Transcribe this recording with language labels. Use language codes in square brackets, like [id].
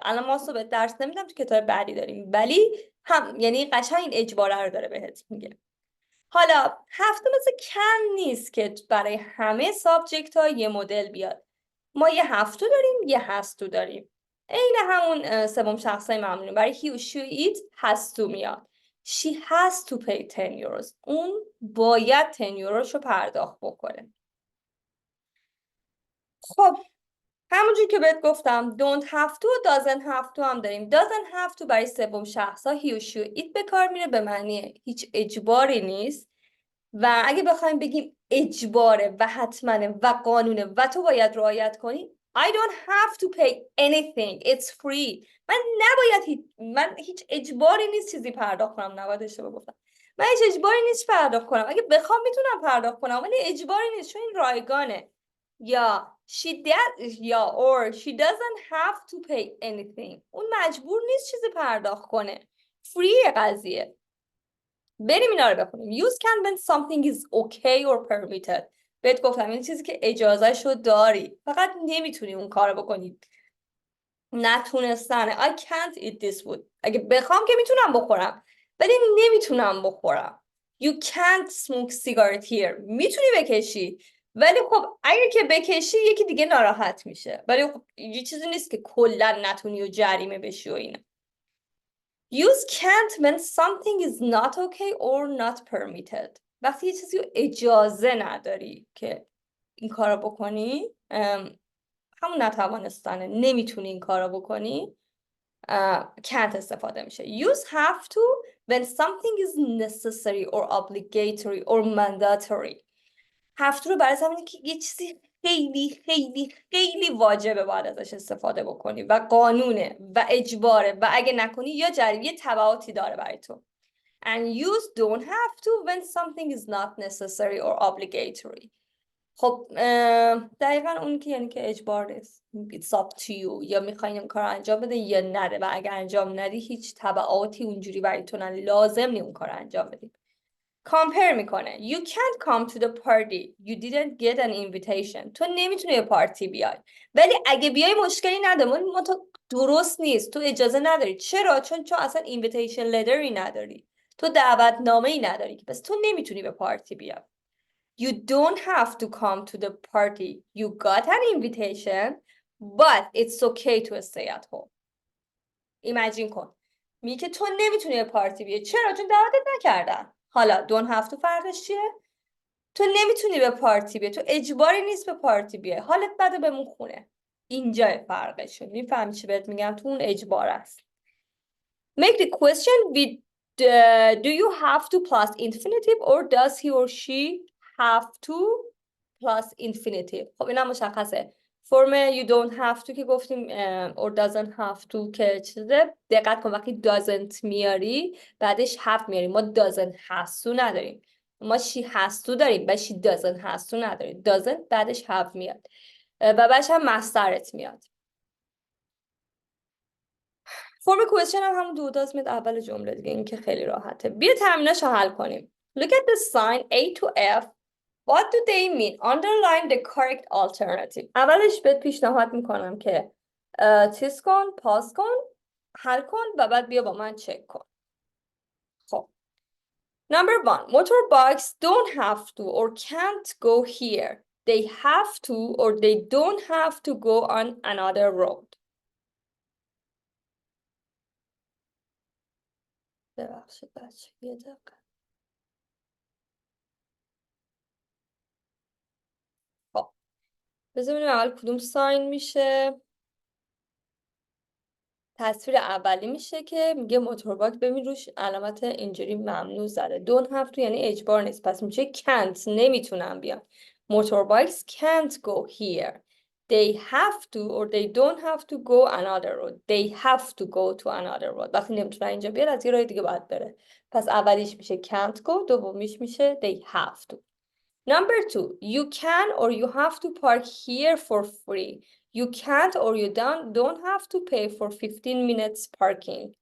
[fa] الان ماست رو به درس نمیدم، تو کتاب بعدی داریم، ولی هم یعنی قشنگ این اجباره رو داره بهت میگه. حالا have to مثل can نیست که برای همه سابجکت ها یه مدل بیاد. ما یه have to داریم، یه has to داریم. عین همون سوم شخصای معمولی. برای he و she و it has to میاد. [en] She has to pay 10 euros. [fa] اون باید 10 یوروش رو پرداخت بکنه. خب همونجور که بهت گفتم don't have to و doesn't have to هم داریم. doesn't have to برای سوم شخص ها he و she و it به کار میره، به معنی هیچ اجباری نیست. و اگه بخوایم بگیم اجباره و حتمانه و قانونه و تو باید رعایت کنی، [en] I don't have to pay anything, it's free. [fa] من هیچ اجباری نیست چیزی پرداخت کنم. نباید اشتباه گفتم. من هیچ اجباری نیست پرداخت کنم. اگه بخوام میتونم پرداخت کنم، ولی اجباری نیست چون این رایگانه. یا [en] or she doesn't have to pay anything. [fa] اون مجبور نیست چیزی پرداخت کنه. free قضیه. بریم اینا رو بخونیم. [en] Use can when something is okay or permitted. [fa] بهت گفتم این چیزی که اجازهشو داری، فقط نمیتونی اون کارو بکنی. نتونستنه. [en] I can't eat this food. [fa] اگه بخوام که میتونم بخورم، ولی نمیتونم بخورم. [en] You can't smoke cigarette here. [fa] میتونی بکشی، ولی خب اگه که بکشی یکی دیگه ناراحت میشه. ولی خب یه چیزی نیست که کلا نتونی و جریمه بشی و اینا. [en] Use can't when something is not okay or not permitted. [fa] وقتی یه چیزی رو اجازه نداری که این کارو بکنی، همون نتوانستنه، نمیتونی این کارو بکنی، can't استفاده میشه. [en] Use have to when something is necessary or obligatory or mandatory. [fa] have to رو برای زمینی که یه چیزی خیلی خیلی خیلی واجبه باید ازش استفاده بکنی و قانونه و اجباره و اگه نکنی یا جریمه یه تبعاتی داره برای تو. [en] And use don't have to when something is not necessary or obligatory. [fa] خب دقیقا اون که یعنی که اجبار نیست. [en] It's up to you. [fa] یا میخواین این کار انجام بده یا نده، و اگه انجام ندی هیچ تبعاتی اونجوری برای تو نه، لازم نی اون کار انجام بدی. compare میکنه. [en] You can't come to the party. You didn't get an invitation. [fa] تو نمیتونی به پارتی بیای، ولی اگه بیای مشکلی نداره. ما تو درست نیست، تو اجازه نداری. چرا؟ چون اصلا invitation letteری نداری، تو دعوتنامه‌ای نداری، پس تو نمیتونی به پارتی بیای. [en] You don't have to come to the party. You got an invitation, but it's okay to stay at home. [fa] Imagine کن. میگه تو نمیتونی به پارتی بیای. چرا؟ چون دعوتت نکردن. حالا don't have to فرقش چیه؟ تو نمیتونی به پارتی بیای، تو اجباری نیست به پارتی بیای، حالت بده بمون خونه. اینجا فرقشه. میفهمی چی بهت میگم؟ تو اون اجبار است. [en] Make the question with do you have to plus infinitive or does he or she have to plus infinitive. [fa] خب اینم مشخصه. فرم you don't have to که گفتیم or doesn't have to که چیزه. دقت کن وقتی doesn't میاری بعدش have میاری. ما doesn't has to نداریم، ما she has to داریم و she doesn't has to نداریم. doesn't بعدش have میاد و بعدش هم مصدرت میاد. فرم کوئسشن هم همون دو داز میاد اول جمله دیگه، این که خیلی راحته. بیا ترمیناشو حل کنیم. [en] Look at the sign A to F. What do they mean? Underline the correct alternative. [fa] اولش بهت پیشنهاد میکنم که چیز کن، پاس کن، حل کن و بعد بیا با من چک کن. خب [en] Number 1, motorbikes don't have to or can't go here. They have to or they don't have to go on another road. [fa] ببخشید بچه یه دقیقه. خب بذار ببینیم اول کدوم ساین میشه. تصویر اولی میشه که میگه موتوربایک، ببین روش علامت اینجوری ممنوع زده. don't have to یعنی اجبار نیست، پس میشه can't، نمیتونن بیان. [en] motorbikes can't go here. They have to or they don't have to go another road. They have to go to another road. [fa] وقتی نمیتونن اینجا بیان از یه راه دیگه باید بره. پس اولیش میشه can't go، دومیش میشه they have to. [en] Number 2, you can or you have to park here for free. You can't or you don't have to pay for 15 minutes parking.